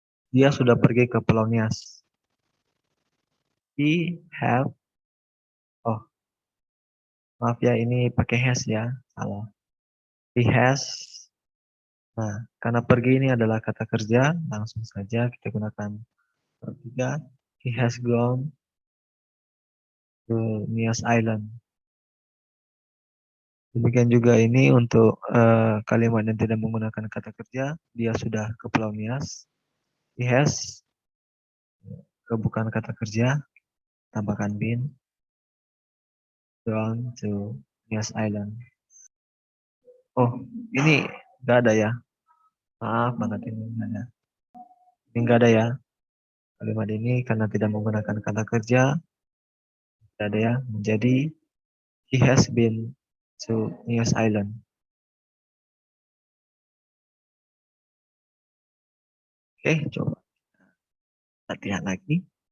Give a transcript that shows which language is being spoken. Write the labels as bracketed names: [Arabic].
[Indonesian] Dia sudah pergi ke Pulau Nias. [English] He have, [Indonesian] oh maaf ya ini pakai has ya, salah. [English] He has. [Indonesian] Nah, karena pergi ini adalah kata kerja, langsung saja kita gunakan verb 3. [English] He has gone to Nias Island. [Indonesian] Demikian juga ini untuk kalimat yang tidak menggunakan kata kerja. Dia sudah ke Pulau Nias. [English] He has, [Indonesian] bukan kata kerja, tambahkan been, [English] gone to Nias Island. [Indonesian] Oh, ini nggak ada ya. Maaf banget ini nggak ada. Ini nggak ada ya. Kalimat ini karena tidak menggunakan kata kerja, tidak ada ya. Menjadi [English] he has been to Nias Island. [Indonesian] Oke, coba latihan lagi.